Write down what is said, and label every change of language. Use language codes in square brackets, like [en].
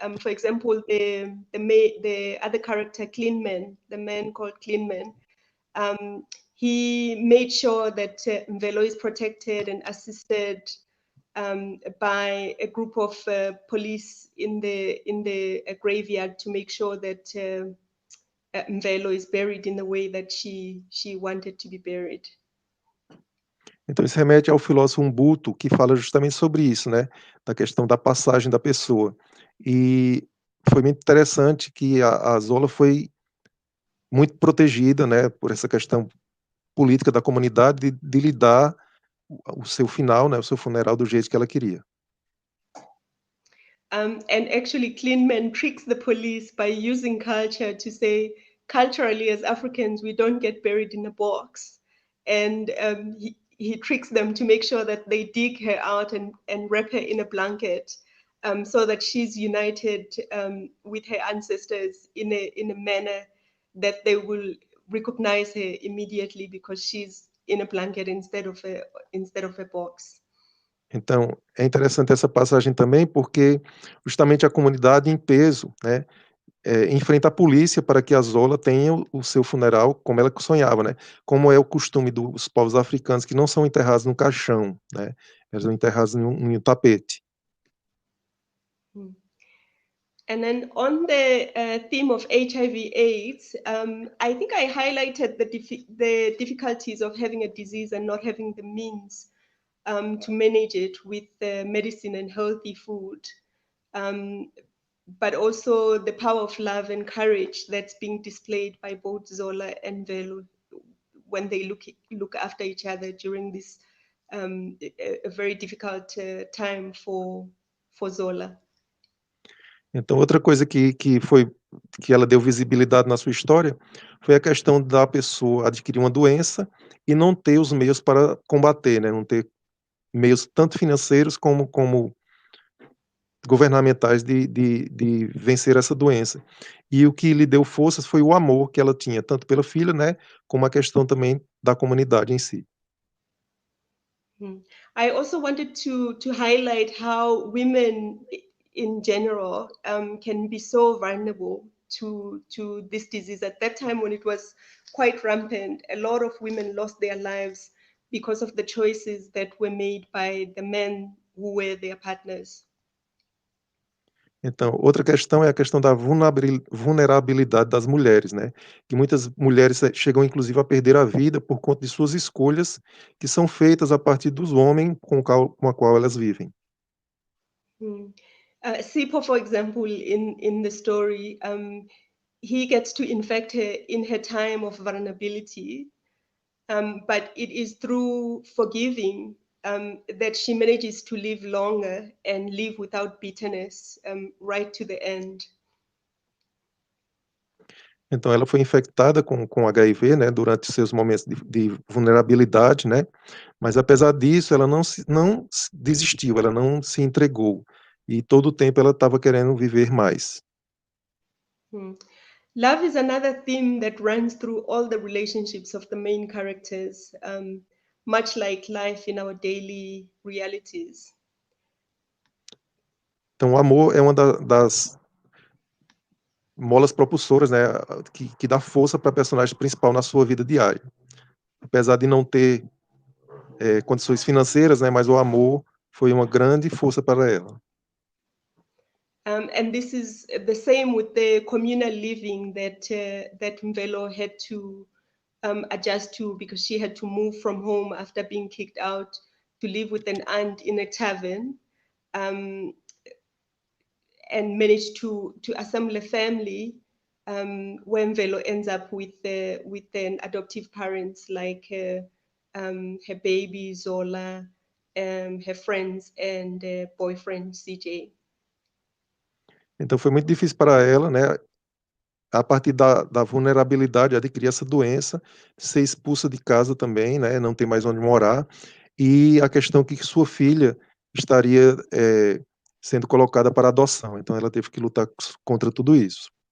[en] For example, the other character, Clean Man, the man called Clean Man, he made sure that Mvelo is protected and assisted by a group of police in the graveyard to make sure that Mvelo is buried in the way that she wanted to be buried. [pt] Então isso remete ao filósofo Umbuto, que fala justamente sobre isso, né, da questão da passagem da pessoa. E foi muito interessante que a Zola foi muito protegida, né, por essa questão política da comunidade de lhe dar o seu final, né, o seu funeral do jeito que ela queria. [en] And actually, Kleinman tricks the police by using culture to say, culturally, as Africans, we don't get buried in a box. And he tricks them to make sure that they dig her out and wrap her in a blanket, so that she's united with her ancestors in a manner that they will recognize her immediately because she's in a blanket instead of a box. [pt] Então, é interessante essa passagem também, porque justamente a comunidade em peso, né, enfrenta a polícia para que a Zola tenha o seu funeral como ela sonhava, né, como é o costume dos povos africanos que não são enterrados no caixão, né, eles são enterrados em um tapete. [en] And then on the theme of HIV/AIDS, I think I highlighted the difficulties of having a disease and not having the means to manage it with medicine and healthy food, but also the power of love and courage that's being displayed by both Zola and Velo when they look after each other during this a very difficult time for Zola. [pt] Então outra coisa que ela deu visibilidade na sua história, foi a questão da pessoa adquirir uma doença e não ter os meios para combater, né, não ter meios tanto financeiros como governamentais de vencer essa doença. E o que lhe deu forças foi o amor que ela tinha, tanto pela filha, né, como a questão também da comunidade em si. [en] I also wanted to highlight how women in general can be so vulnerable to this disease. At that time when it was quite rampant, a lot of women lost their lives because of the choices that were made by the men who were their partners. [pt] Então, outra questão é a questão da vulnerabilidade das mulheres, né, que muitas mulheres chegam inclusive a perder a vida por conta de suas escolhas, que são feitas a partir dos homens com a qual elas vivem. [en] Sipo, for example, in the story, he gets to infect her in her time of vulnerability, but it is through forgiving that she manages to live longer and live without bitterness right to the end. [pt] Então ela foi infectada com HIV, né, durante seus momentos de vulnerabilidade, né, mas apesar disso ela não desistiu, ela não se entregou, e todo o tempo ela estava querendo viver mais. [en] Love is another theme that runs through all the relationships of the main characters, much like life in our daily realities. [pt] Então o amor é uma das molas propulsoras, né, que dá força para a personagem principal na sua vida diária. Apesar de não ter condições financeiras, né, mas o amor foi uma grande força para ela. [en] And this is the same with the communal living that Mvelo had to adjust to, because she had to move from home after being kicked out to live with an aunt in a tavern, and managed to assemble a family when Mvelo ends up with an adoptive parents like her baby Zola, her friends and boyfriend CJ. [pt] Então foi muito difícil para ela, né, a partir da vulnerabilidade, adquirir essa doença, ser expulsa de casa também, né, não ter mais onde morar, e a questão que sua filha estaria sendo colocada para adoção, então ela teve que lutar contra tudo isso.